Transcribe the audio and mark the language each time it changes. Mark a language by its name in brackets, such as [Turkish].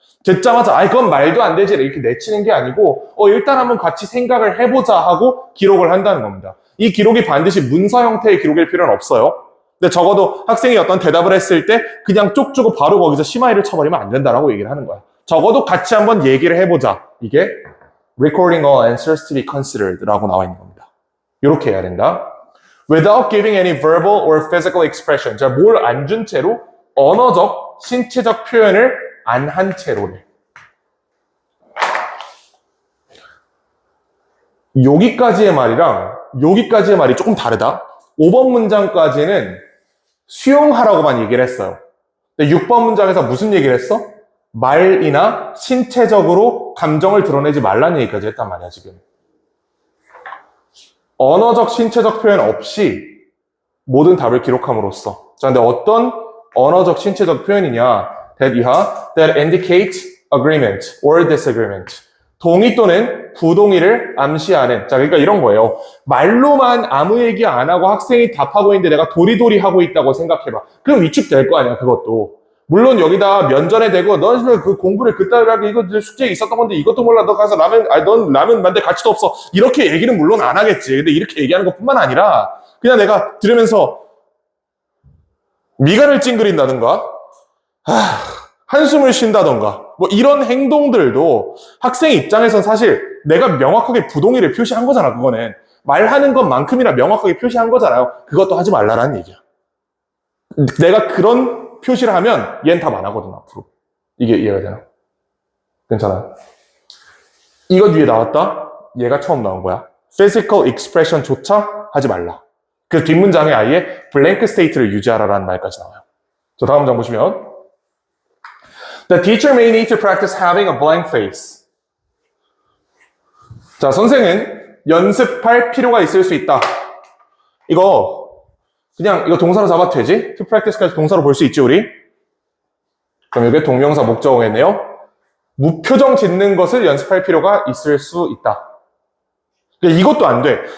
[Korean] 듣자마자 그건 말도 안 되지 이렇게 내치는 게 아니고 일단 한번 같이 생각을 해보자 하고 기록을 한다는 겁니다. 이 기록이 반드시 문서 형태의 기록일 필요는 없어요. 근데 적어도 학생이 어떤 대답을 했을 때 그냥 쪽 주고 바로 거기서 심하이를 쳐버리면 안 된다라고 얘기를 하는 거야. 적어도 같이 한번 얘기를 해보자. 이게 [English] recording all answers to be considered [Korean] 라고 나와 있는 겁니다. 이렇게 해야 된다. [English] Without giving any verbal or physical expression. [Korean] 자, 뭘 안 준 채로 언어적, 신체적 표현을 안 한 채로래. 여기까지의 말이랑 여기까지의 말이 조금 다르다. 5번 문장까지는 수용하라고만 얘기를 했어요. 근데 6번 문장에서 무슨 얘기를 했어? 말이나 신체적으로 감정을 드러내지 말라는 얘기까지 했단 말이야, 지금. 언어적, 신체적 표현 없이 모든 답을 기록함으로써. 자, 근데 어떤 언어적, 신체적 표현이냐? [English] that indicates agreement or disagreement. [Korean] 동의 또는 부동의를 암시하는. 자, 그러니까 이런 거예요. 말로만 아무 얘기 안 하고 학생이 답하고 있는데 내가 도리도리 하고 있다고 생각해봐. 그럼 위축될 거 아니야, 그것도. 물론 여기다 면전에 대고 넌 그 공부를 그따위로 하게 이거 숙제에 있었던 건데 이것도 몰라. 너 가서 넌 라면 만들 가치도 없어. 이렇게 얘기는 물론 안 하겠지. 근데 이렇게 얘기하는 것뿐만 아니라 그냥 내가 들으면서 미간을 찡그린다든가 한숨을 쉰다던가 뭐 이런 행동들도 학생 입장에선 사실 내가 명확하게 부동의를 표시한 거잖아. 그거는 말하는 것만큼이나 명확하게 표시한 거잖아요. 그것도 하지 말라라는 얘기야. 내가 그런 표시를 하면 얘는 답 안 하거든 앞으로. 이게 이해가 되나? 괜찮아요? 이것 위에 나왔다? 얘가 처음 나온 거야. [English] physical expression [Korean] 조차 하지 말라. 그 뒷문장에 아예 [English] blank state [Korean] 를 유지하라라는 말까지 나와요. 자, 다음 장 보시면 [English] The teacher may need to practice having a blank face. [Korean] 자, 선생은 연습할 필요가 있을 수 있다. 이거 동사로 잡아도 되지? To practice까지 동사로 볼 수 있지, 우리? 그럼 이게 동명사 목적어겠네요. 무표정 짓는 것을 연습할 필요가 있을 수 있다. 이것도 안 돼.